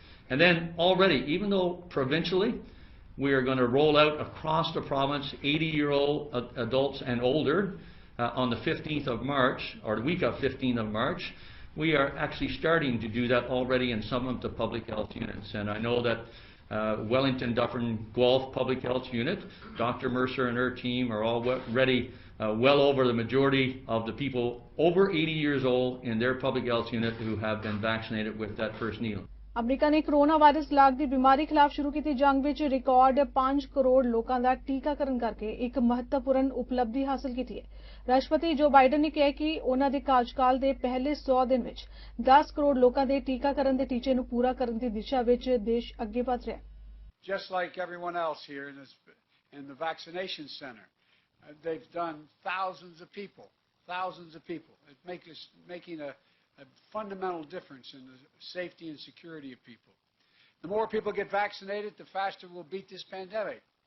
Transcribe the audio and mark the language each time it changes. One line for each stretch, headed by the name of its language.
English: And then already, even though provincially, we are going to roll out across the province 80-year-old adults and older on the 15th of March, or the week of 15th of March, we are actually starting to do that already in some of the public health units. And I know that Wellington, Dufferin, Guelph Public Health Unit, Dr. Mercer and her team are all ready, well over the majority of the people over 80 years old in their public health unit who have been vaccinated with that first needle.
Punjabi: America ਨੇ corona virus ਲਾਗ ਦੀ ਬਿਮਾਰੀ ਖਿਲਾਫ ਸ਼ੁਰੂ ਕੀਤੀ ਜੰਗ ਵਿੱਚ record 5 crore ਲੋਕਾਂ ਦਾ ਟੀਕਾਕਰਨ ਕਰਕੇ ਇੱਕ ਮਹੱਤਵਪੂਰਨ ਉਪਲਬਧੀ ਹਾਸਲ ਕੀਤੀ ਹੈ। ਰਾਸ਼ਟਰਪਤੀ ਜੋ ਬਾਈਡਨ ਨੇ ਕਿਹਾ ਕਿ ਉਹਨਾਂ ਦੇ ਕਾਰਜਕਾਲ ਦੇ ਪਹਿਲੇ 100 ਦਿਨ ਵਿੱਚ 10 ਕਰੋੜ ਲੋਕਾਂ ਦੇ ਟੀਕਾਕਰਨ ਦੇ ਟੀਚੇ ਨੂੰ ਪੂਰਾ ਕਰਨ ਦੀ ਦਿਸ਼ਾ ਵਿੱਚ ਦੇਸ਼ ਅੱਗੇ ਵਧ ਰਿਹਾ ਹੈ।
English: Just like everyone else here in the vaccination center, they've done thousands of people. It's making a fundamental difference in the safety and security of people. The more people get vaccinated, the faster we'll beat this pandemic.